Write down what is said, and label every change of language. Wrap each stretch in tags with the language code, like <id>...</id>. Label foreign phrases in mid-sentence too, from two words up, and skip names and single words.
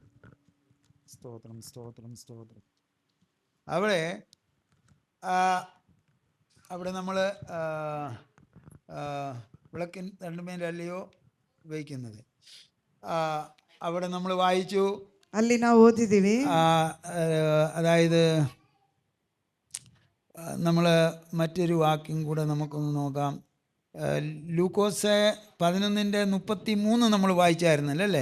<ml>സ്തോത്രം, സ്തോത്രം, സ്തോത്രം. അവിടെ നമ്മൾ വിളക്കിൻ രണ്ടുമേലല്ലയോ വയ്ക്കുന്നത്. അവിടെ നമ്മൾ വായിച്ചു.</ml> <kn>ಅಲ್ಲಿ ನಾವು ಓದಿದ್ದೀವಿ.</kn> <ml>അതായത് നമ്മൾ മറ്റൊരു വാക്യം കൂടെ നമുക്കൊന്ന് നോക്കാം. ലൂക്കോസ് 11:33 നമ്മൾ വായിച്ചായിരുന്നല്ലോ അല്ലേ?</ml>